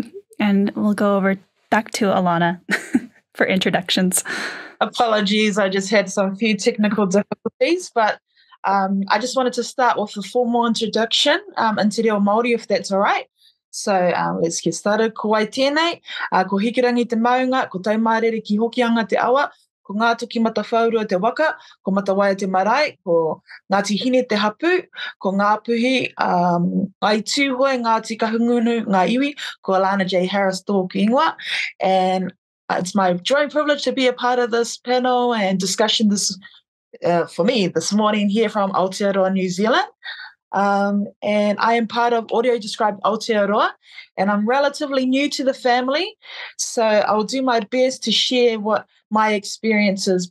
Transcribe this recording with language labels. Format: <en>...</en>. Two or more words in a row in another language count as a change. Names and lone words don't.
<en>And we'll go over back to Alana for introductions. Apologies, I just had some few technical difficulties, but I just wanted to start with a formal introduction into Reo Māori, if that's all right. So let's get started.</en> <mi>Ko wai tēnei, ko hikirangi te maunga, ko taumārere ki hokianga te awa, ko ngā toki mata whaurua te waka, ko matawaia te marae, ko Ngāti Hine te hapu, ko ngā puhi, ngā tūhoi, Ngāti Kahungunu, ngā iwi, ko Alana J. Harris tōku ingoa.</mi> <en>And it's my joy and privilege to be a part of this panel and discussion for me this morning here from Aotearoa, New Zealand. and I am part of Audio Described Aotearoa, and I'm relatively new to the family, so I'll do my best to share what my experience is.</en>